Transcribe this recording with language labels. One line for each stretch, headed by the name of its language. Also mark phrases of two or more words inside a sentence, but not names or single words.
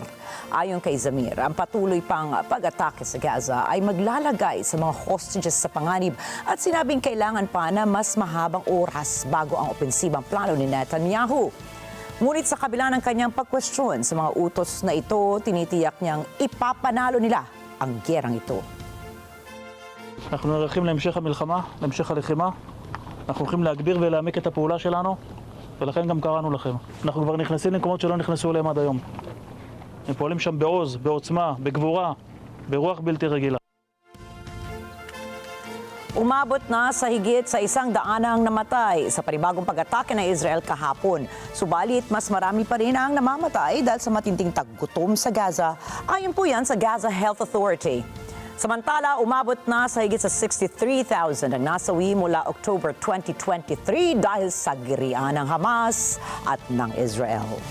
Filipino: Ayon kay Zamir, ang patuloy pang pag-atake sa Gaza ay maglalagay sa mga hostages sa panganib at sinabing kailangan pa na mas mahabang oras bago ang opensibang plano ni Netanyahu. Ngunit sa kabila ng kanyang pagkwestiyon sa mga utos na ito, tinitiyak niyang ipapanalo nila ang gyerang ito.
Hebrew: אנחנו נערכים להמשך המלחמה, להמשך הלחימה. אנחנו הולכים להגביר ולהעמיק את הפעולה שלנו, ולכן גם קראנו לכם. אנחנו כבר נכנסים למקומות שלא נכנסו אליהם עד היום. הם פועלים שם בעוז, בעוצמה, בגבורה, ברוח בלתי רגילה.
Filipino: Umabot na sa higit sa 100 namatay sa panibagong pag-atake ng Israel kahapon. Subalit, mas marami pa rin ang namamatay dahil sa matinding taggutom sa Gaza. Ayon po yan sa Gaza Health Authority. Samantala, umabot na sa higit sa 63,000 ang nasawi mula October 2023 dahil sa girian ng Hamas at ng Israel.